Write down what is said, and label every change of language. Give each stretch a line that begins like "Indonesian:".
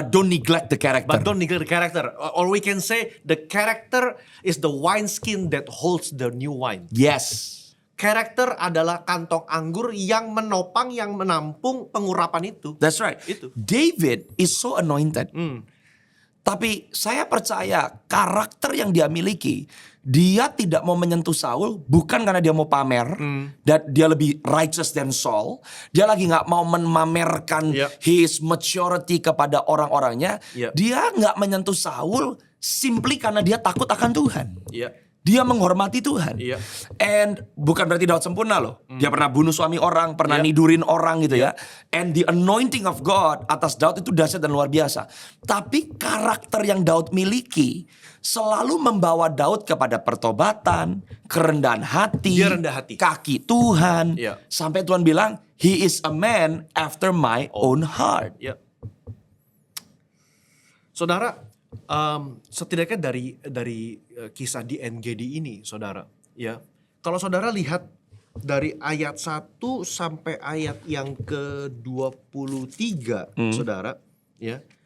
English: But don't neglect the character. But don't neglect the character. Or we can say the character is the wineskin that holds the new wine. Yes.
Indonesian: Karakter adalah kantong anggur yang menopang, yang menampung pengurapan itu.
English: That's right.
Indonesian: Itu.
English: David is so anointed.
Indonesian: Tapi saya percaya karakter yang dia miliki, dia tidak mau menyentuh Saul bukan karena dia mau pamer dan dia lebih
English: righteous than Saul.
Indonesian: Dia lagi nggak mau memamerkan
English: Yep. his maturity
Indonesian: kepada orang-orangnya.
English: Yep.
Indonesian: Dia nggak menyentuh Saul simply karena dia takut akan Tuhan. Iya. Dia menghormati Tuhan. Iya. And bukan berarti Daud sempurna loh. Dia pernah bunuh suami orang, pernah Iya. nidurin orang gitu ya.
English: And the anointing of God
Indonesian: atas Daud itu dahsyat dan luar biasa. Tapi karakter yang Daud miliki selalu membawa Daud kepada pertobatan, kerendahan hati, Dia rendah hati. kaki Tuhan. Iya. Sampai Tuhan bilang,
English: he is a man after my own heart.
Indonesian: Ya. Saudara, setidaknya dari kisah di NGD ini, saudara, ya. Kalau saudara lihat dari ayat 1 sampai ayat yang ke-23, saudara, ya.